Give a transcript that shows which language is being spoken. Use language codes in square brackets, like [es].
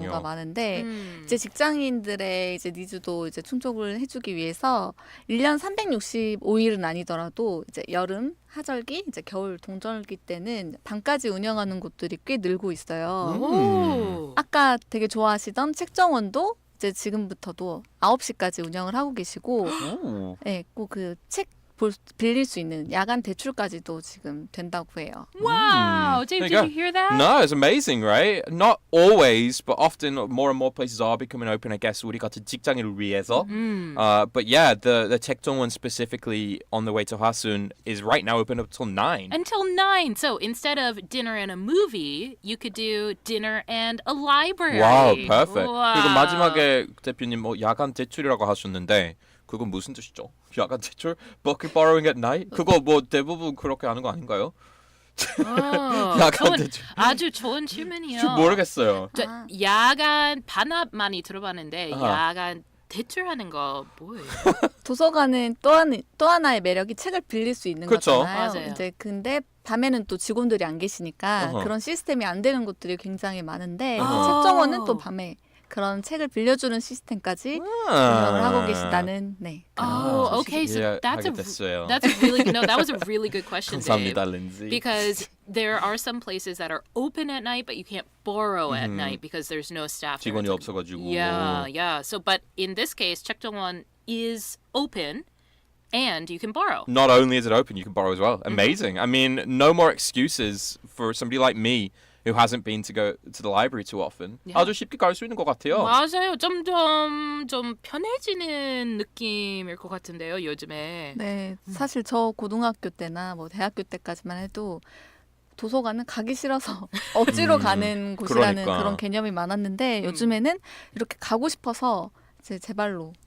[ko] 경우가 많은데 이제 직장인들의 이제 니즈도 이제 충족을 해주기 위해서 1년 365일은 아니더라도 이제 여름, 하절기, 이제 겨울, 동절기 때는 밤까지 운영하는 곳들이 꽤 늘고 있어요. 오. 아까 되게 좋아하시던 책정원도 이제 지금부터도 9시까지 운영을 하고 계시고 오. 네, 꼭 그 책 빌릴 수 있는 야간 대출까지도 지금 된다고 해요. [en] Wow, Dave, There did you hear that? No, it's amazing, right? Not always, but often more and more places are becoming open, I guess, [ko] 우리 같은 직장인을 위해서. [en] But yeah, the 책정원 specifically on the way to Hwasun is right now open up till 9. Until 9. So instead of dinner and a movie, you could do dinner and a library. Wow, perfect. Wow. [ko] 그리고 마지막에 대표님 야간 대출이라고 하셨는데 그건 무슨 뜻이죠? 야간 대출? [en] Book borrowing at night? [ko] 그거 뭐 대부분 그렇게 하는 거 아닌가요? 야간 대출. 아주 좋은 질문이요. 모르겠어요. 야간 반납 많이 들어봤는데 아하. 야간 대출하는 거 뭐예요? 도서관은 또 하나의 매력이 책을 빌릴 수 있는 그쵸. 거잖아요. 맞아요. 이제 근데 밤에는 또 직원들이 안 계시니까 어허. 그런 시스템이 안 되는 곳들이 굉장히 많은데 아. 책정원은 또 밤에 그런 책을 빌려주는 시스템까지 운영을 하고 계시다는 네. [en] Oh, okay. So [ko] 이해하게 됐어요. [en] that's a really that was a really good question, Dave. [ko] 감사합니다, 린지. [en] Because there are some places that are open at night, but you can't borrow at night because there's no staff. there. [ko] 직원이 [en] It's like- [ko] 없어가지고. [en] Yeah. So, but in this case, 책정원 is open, and you can borrow. Not only is it open, you can borrow as well. Amazing. I mean, no more excuses for somebody like me who hasn't been to go to the library too often. Yeah. [ko] 아주 쉽게 갈 수 있는 것 같아요. 맞아요. 점점 좀 편해지는 느낌일 것 같은데요, 요즘에. 네, 사실 저 고등학교 때나 뭐 대학교 때까지만 해도 도서관은 가기 싫어서 억지로 가는 곳이라는 그러니까. 그런 개념이 많았는데 요즘에는 이렇게 가고 싶어서 이제 제 발로